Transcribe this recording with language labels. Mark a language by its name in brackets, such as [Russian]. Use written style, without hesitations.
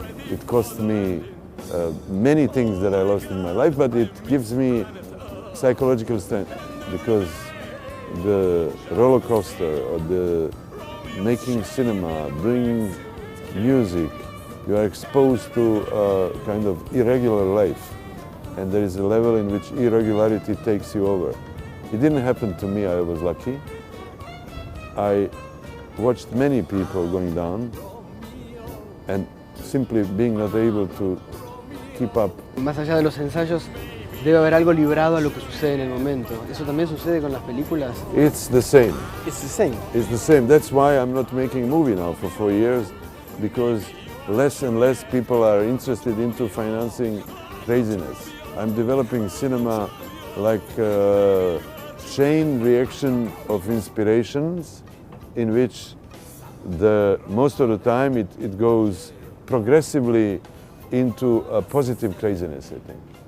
[English] It cost me many things that I lost in my life, but it gives me psychological strength, because the roller coaster or the making cinema, doing music, you are exposed to a kind of irregular life, and there is a level in which irregularity takes you over. It didn't happen to me, I was lucky. I watched many people going down and simply being not able to keep up. [Spanish] Más allá de los ensayos, debe haber algo librado a lo que sucede en el momento. ¿Eso también sucede con las películas? [English] It's the same. It's the same. It's the same. That's why I'm not making a movie now for 4 years, because less and less people are interested into financing craziness. I'm developing cinema like a chain reaction of inspirations, in which most of the time it goes progressively into a positive craziness, I think.